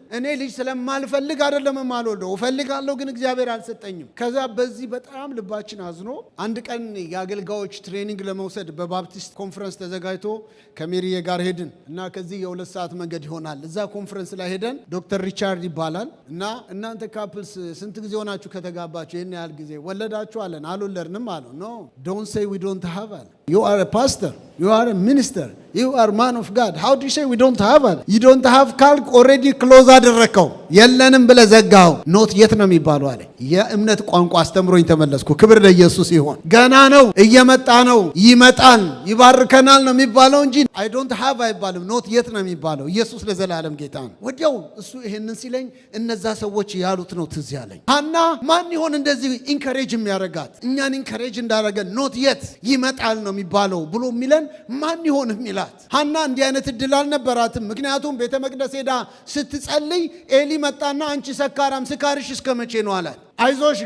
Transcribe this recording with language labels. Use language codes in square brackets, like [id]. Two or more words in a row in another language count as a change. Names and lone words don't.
[am] እኔ ልጅ ስለማልፈልግ አይደለም የማልወልደው፣ እፈልጋለሁ ግን እግዚአብሔር አልሰጠኝም። ከዛ በዚህ በጣም ልባችን አዝኖ አንድ ቀን የአገልጋዮች ትሬኒንግ ለመውሰድ በባፕቲስት ኮንፈረንስ ተዘጋጅቶ ከሜሪዬ ጋር ሄድን እና ከዚህ የ2 ሰዓት መንገድ ይሆናል። እዛ ኮንፈረንስ ላይ ሄደን ዶክተር ሪቻርድ ይባላል እና እናንተ ካፕልስ ስንት ጊዜ ሆናችሁ ከተጋባችሁ? ይህን ያህል ጊዜ ወለዳችሁ አለን። አልወለድንም አለው። [en] No don't say we don't have አለ። You are a pastor, you are a minister, you are man of God. How do you say we don't have it? You don't have [am] ካልክ [en] already close [am] አደረከው። የለንም ብለህ ዘጋው። [en] not yet [am] ነው የሚባለው አለ። የእምነት ቋንቋ አስተምሮኝ ተመለስኩ። ክብር ለኢየሱስ ይሁን። ገና ነው፣ እየመጣ ነው፣ ይመጣል፣ ይባርከናል ነው የሚባለው እንጂ [en] I don't have [am] አይባልም። [en] not yet [am] ነው የሚባለው? ኢየሱስ ለዘላለም ጌታ ነው። ወዲያው እሱ ይሄንን ሲለኝ እነዛ ሰዎች ያሉት ነው ትዝ ያለኝ። ሐና ማን ይሆን እንደዚህ ኢንከሬጅ የሚያረጋት? እኛን ኢንከሬጅ እንዳረገን [en] not yet [am] ይመጣል ነው የሚባለው ብሎ የሚለን ማን ይሆን የሚላት? ሐና እንዲህ አይነት እድል አልነበራትም። ምክንያቱም ቤተ መቅደስ ሄዳ ስትጸልይ ኤሊ መጣና አንቺ ሰካራም ስካርሽ እስከ መቼ ነው አላት። አይዞሽ